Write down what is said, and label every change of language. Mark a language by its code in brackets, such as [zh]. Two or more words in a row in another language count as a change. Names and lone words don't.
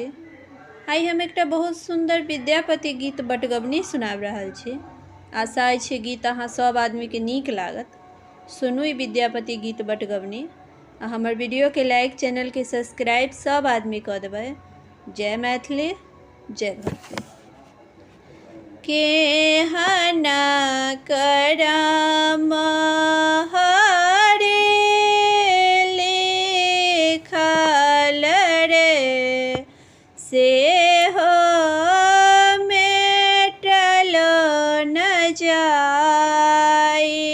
[mai] आइ हम एकटा बहुत सुंदर विद्यापति गीत बटगबनी सुनाब रहल छी। आशा अछि गीत अहाँ सब आदमी के नीक लागत। सुनू ई विद्यापति गीत बटगबनी आ हमर वीडियो के लाइक, चैनल के सब्सक्राइब सब आदमी कऽ देबै। जय मैथिली, जय भक्ति। केहना करम हरे लिखल रे, से हो मेटलो न जाई।